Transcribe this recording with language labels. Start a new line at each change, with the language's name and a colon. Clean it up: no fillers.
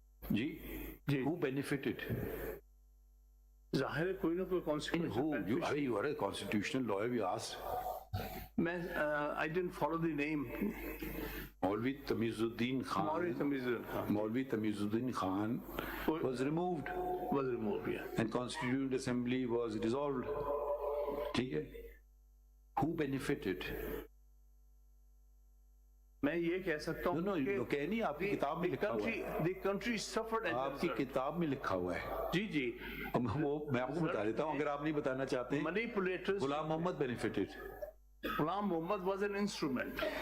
English: جی who benefited?
Urdu: ظاہر ہے کوئی نہ کوئی consequence.
English: You are a constitutional lawyer, we asked. میں I didn't follow the name. Maulvi Tamizuddin Khan. Maulvi Tamizuddin Khan was removed. Yeah. And Constituent Assembly was dissolved.
Urdu: ٹھیک ہے.
English: Who benefited?
Urdu: میں یہ کہہ سکتا ہوں کہ نہیں, آپ کی کتاب میں لکھا ہوا ہے.
English: The country suffered.
Urdu: آپ کی کتاب میں لکھا ہوا ہے. جی جی, وہ میں آپ کو بتا دیتا ہوں, اگر آپ نہیں بتانا چاہتے ہیں.
English: Manipulators. Ghulam Mohammad benefited. Ghulam Mohammad was an instrument.